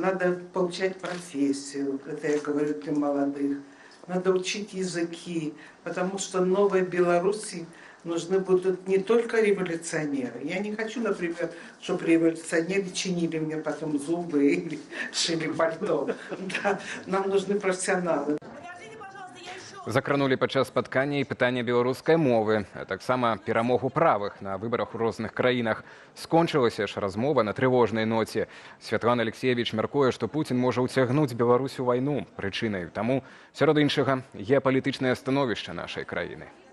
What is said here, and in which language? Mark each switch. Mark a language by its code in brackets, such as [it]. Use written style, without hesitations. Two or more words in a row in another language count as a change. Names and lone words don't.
[ru] Надо получать профессию, это я говорю для молодых. Надо учить языки, потому что новой Беларуси нужны будут не только революционеры. Я не хочу, например, чтобы революционеры чинили мне потом зубы или шили пальто. Да, нам нужны профессионалы. [be] Закранулі падчас спаткання і пытання беларускай мовы, а таксама перамогу правых на выбарах у розных краінах. Скончылася ж размова на трывожнай ноце. Святлана Алексеевич мяркуе, што Пуцін можа ўцягнуць Беларусь у вайну. Прычынай таму, сярод іншага, геапалітычнае становішча нашай краіны.